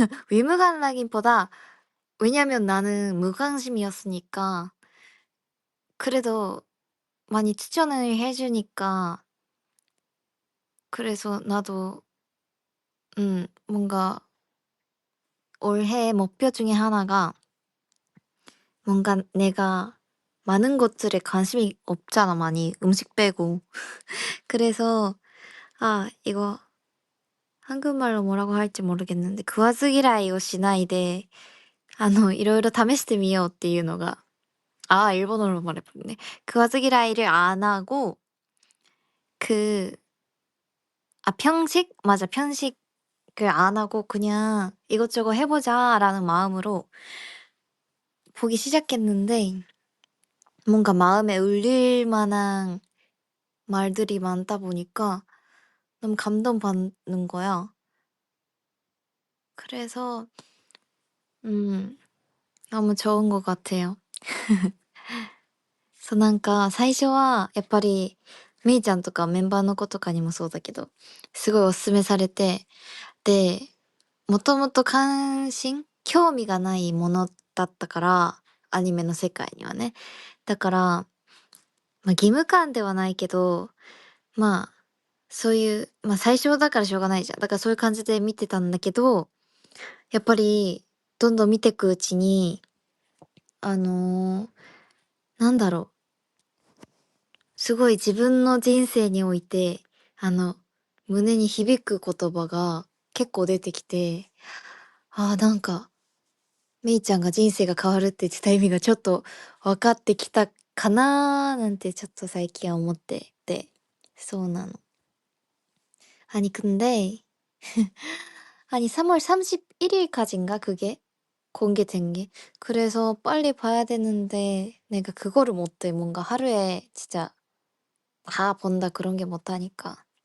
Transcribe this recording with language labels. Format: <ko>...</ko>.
<ko>의무감이라기보다 왜냐면 나는 무관심이었으니까 그래도 많이 추천을 해주니까 그래서 나도 뭔가 올해 목표 중에 하나가 뭔가 내가 많은 것들에 관심이 없잖아, 많이. 음식 빼고. 그래서 이거 한국말로 뭐라고 할지 모르겠는데</ko> <ja>食わず嫌いをしないで 이로이로 試してみようっていうのが</ja> <ko>일본어로 말해버렸네. 食わず嫌い를 안 하고 그 편식? 맞아. 편식을 안 하고 그냥 '이것저것 해 보자.'라는 마음으로 보기 시작했는데 뭔가 마음에 울릴 만한 말들이 많다 보니까 너무 감동받는 거야. 그래서 너무 좋은 것 같아요.</ko> <ja>なんか最初はやっぱりめいちゃんとかメンバーの子とかにもそうだけど、すごいお勧めされて、で、もともと興味がないものだったから、アニメの世界にはね。だから、義務感ではないけど、まあ、そういう、最初だからしょうがないじゃん。だからそういう感じで見てたんだけど、やっぱりどんどん見てくうちに、なんだろう、すごい自分の人生において、胸に響く言葉が結構出てきて、なんか、めいちゃんが人生が変わるって言ってた意味がちょっと分かってきたかななんてちょっと最近は思ってて。そうなの。</ja> <ko>근데 아니 3월 31일까지인가 그게 공개된 게. 그래서 빨리 봐야 되는데 내가 그거를 못 해. 뭔가 하루에 진짜 다 본다 그런 게 못하니까.</ko>